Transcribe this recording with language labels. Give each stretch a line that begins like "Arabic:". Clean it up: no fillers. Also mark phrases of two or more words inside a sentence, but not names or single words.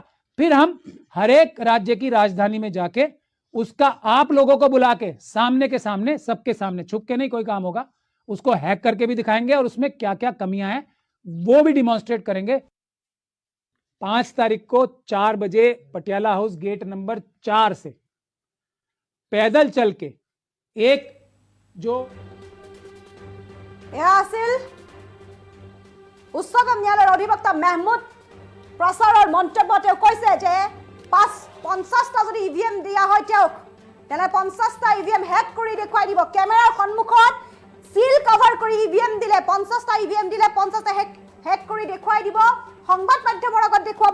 Hindi: फिर हम हर एक राज्य की राजधानी में जाके उसका आप लोगों को बुला के सामने के सामने, सबके सामने, छुप के नहीं कोई काम होगा, उसको हैक करके भी दिखाएंगे और उसमें क्या क्या कमियां हैं वो भी डिमॉन्स्ट्रेट करेंगे। 5 तारीख को 4 बजे पटियाला हाउस गेट नंबर 4 से पैदल चल के एक जो
Assamese: এয়া আছিল উচ্চতম ন্যায়ালয়ৰ অধিবক্তা মেহমুদ প্ৰচাৰৰ মন্তব্য। তেওঁ কৈছে যে 50টা যদি ইভিএম দিয়া হয় তেওঁক, তেনে 50টা ইভিএম হেক কৰি দেখুৱাই দিব। কেমেৰাৰ সন্মুখত সিল কভাৰ কৰি ইভিএম দিলে 50টা ইভিএম দিলে 50টা হেক কৰি দেখুৱাই দিব, সংবাদ মাধ্যমৰ আগত দেখুৱাব।